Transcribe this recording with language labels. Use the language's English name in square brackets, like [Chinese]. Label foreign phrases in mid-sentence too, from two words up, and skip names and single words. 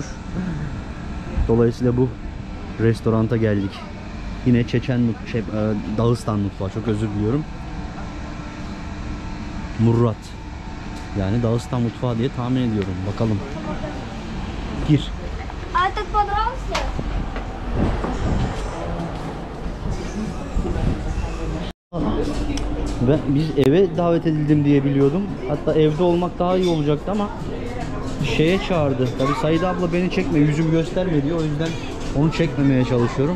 [Turkish] Dolayısıyla bu restoranta geldik. Yine Dağıstan mutfağı, çok özür diliyorum. Murrat. Yani Dağıstan mutfağı diye tahmin ediyorum. Bakalım. Gir. [Russian] А этот понравился? [Turkish] Biz eve davet edildim diye biliyordum. Hatta evde olmak daha iyi olacaktı ama şeye çağırdı. Tabii Saide abla beni çekme, yüzümü gösterme diyor. O yüzden onu çekmemeye çalışıyorum.